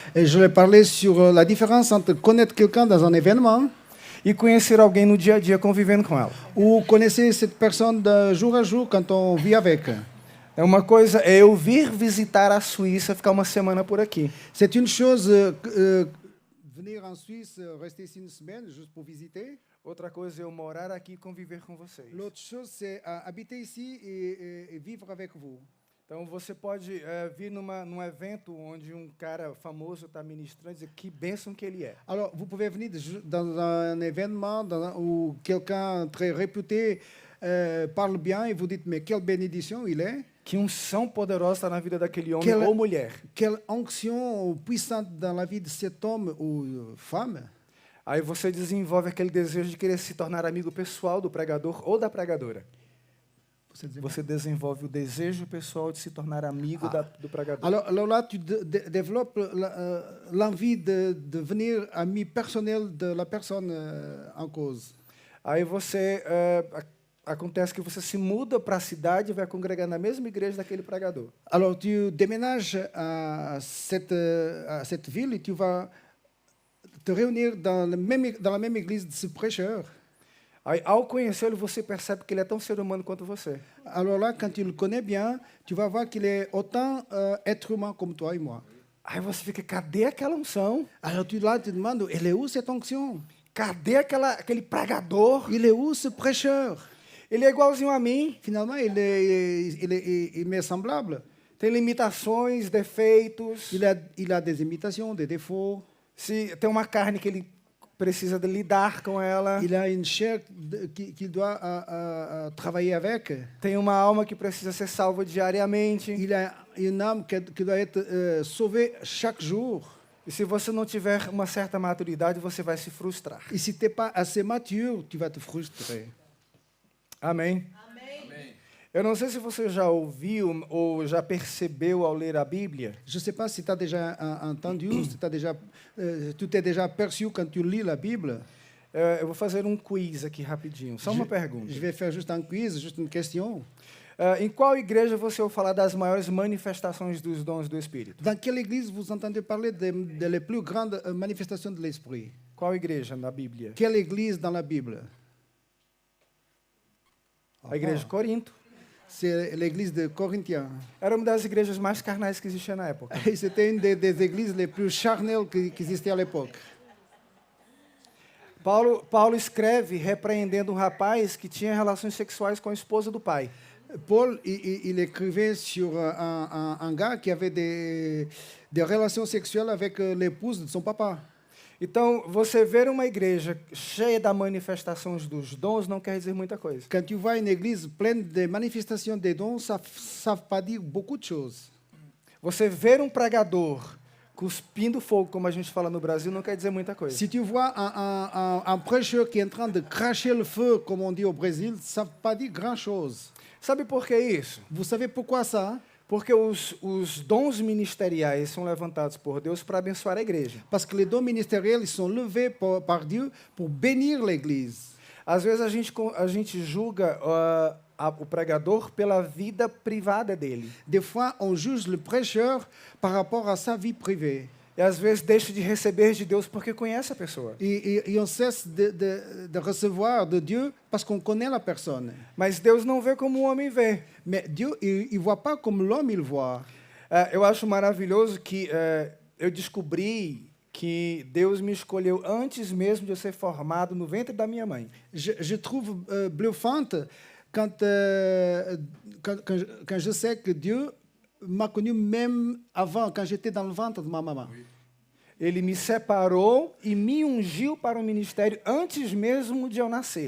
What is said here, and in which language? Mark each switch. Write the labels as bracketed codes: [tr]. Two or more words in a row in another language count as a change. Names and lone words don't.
[fr] Et je vais parler sur la différence entre connaître quelqu'un dans un événement [pt] e conhecer alguém no dia a dia convivendo com ela. [fr] ou connaître cette personne de jour à jour quand on vit avec. [pt] É uma coisa, é eu vir visitar a Suíça, ficar uma semana por aqui. [fr] C'est une chose venir en Suisse, rester ici une semaine juste pour visiter. [pt] Outra coisa é eu morar aqui e conviver com vocês. [fr] L'autre chose, c'est habiter ici et vivre avec vous. [pt] Então você pode vir num evento onde um cara famoso está ministrando e dizer que bênção que ele é. [fr] Alors, vous pouvez venir dans un événement où quelqu'un très réputé parle bien et vous dites, mais quelle bénédiction il est. [pt] Que unção poderosa está na vida daquele homem ou mulher. [fr] Quelle onction puissante dans la vie de cet homme ou femme. [pt] Aí você desenvolve aquele desejo de querer se tornar amigo pessoal do pregador ou da pregadora. Você desenvolve o desejo pessoal de se tornar amigo do pregador. [fr] Alors là, tu développes l'envie de devenir ami personnel de la personne en cause. [pt] Aí você acontece que você se muda para a cidade e vai congregar na mesma igreja daquele pregador. [fr] Alors tu déménages à cette ville et tu vas te réunir dans la même église de ce prêcheur. [pt] Aí, ao conhecê-lo, você percebe que ele é tão ser humano quanto você. [fr] Alors là, quand tu le connais bien, tu vas voir qu'il est autant être humain comme toi et moi. [pt] Aí você fica, cadê aquela unção? [fr] Alors tu là, tu demandes, elle est où cette onction? [pt] Cadê aquele pregador? [fr] Il est où ce prêcheur? [pt] Ele é igualzinho a mim. [fr] Finalement, il m'est semblable. [pt] Tem limitações, defeitos. [fr] Il a des imitations, des défauts. [pt] Se tem uma carne que ele precisa de lidar com ela. [fr] Il a une chair qu'il doit travailler avec. [pt] Tem uma alma que precisa ser salva diariamente. [fr] Il a une âme qui doit être sauvée chaque jour. [pt] E se você não tiver uma certa maturidade, você vai se frustrar. [fr] Et si tu n'es pas assez mature, tu vas te frustrer. [pt] Amém? Amém. Eu não sei se você já ouviu ou já percebeu ao ler a Bíblia. [fr] Je ne sais pas si tu as déjà entendu, si tu t'es déjà aperçu quand tu lis la Bible. [pt] Eu vou fazer um quiz aqui rapidinho, só uma pergunta. [fr] Je vais faire juste un quiz, juste une question. [pt] Em qual igreja você ouve falar das maiores manifestações dos dons do Espírito? [fr] Dans quelle église vous entendez parler de les plus grandes manifestations de l'Esprit? [pt] Qual igreja na Bíblia? [fr] Quelle église dans la Bible? [pt] A igreja de Corinto. [fr] C'est l'église de Corinthiens. [pt] Era uma das igrejas mais carnais que existia na época. [fr] C'était une des églises les plus charnelles qui existaient à l'époque. [pt] Paulo escreve repreendendo um rapaz que tinha relações sexuais com a esposa do pai. [fr] Paul, il écrivait sur un gars qui avait des relations sexuelles avec l'épouse de son papa. [pt] Então, você ver uma igreja cheia das manifestações dos dons não quer dizer muita coisa. [fr] Quand tu vois une église pleine de manifestations des dons, ça ne veut pas dire beaucoup de choses. [pt] Você ver um pregador cuspindo fogo, como a gente fala no Brasil, não quer dizer muita coisa. [fr] Si tu vois un prêcheur qui est en train de cracher le feu, comme on dit au Brésil, ça ne veut pas dire grand-chose. [pt] Sabe por que isso? [fr] Vous savez pourquoi ça? [pt] Porque os dons ministeriais são levantados por Deus para abençoar a igreja. [fr] Parce que les dons ministériels ils sont levés par Dieu pour bénir l'Église. [pt] Às vezes a gente julga o pregador pela vida privada dele. [fr] Des fois, on juge le prêcheur par rapport à sa vie privée. [pt] E às vezes deixa de receber de Deus porque conhece a pessoa. [fr] Et on cesse de recevoir de Dieu parce qu'on connaît la personne. [pt] Mas Deus não vê como o homem vê. [fr] Mais Dieu, il ne voit pas comme l'homme il voit. [pt] Eu acho maravilhoso que eu descobri que Deus me escolheu antes mesmo de eu ser formado no ventre da minha mãe. [fr] Je trouve bluffante quand je sais que Dieu m'a connu même avant, quand j'étais dans le ventre de ma maman. [pt] Ele me separou e me ungiu para o ministério antes mesmo de eu nascer.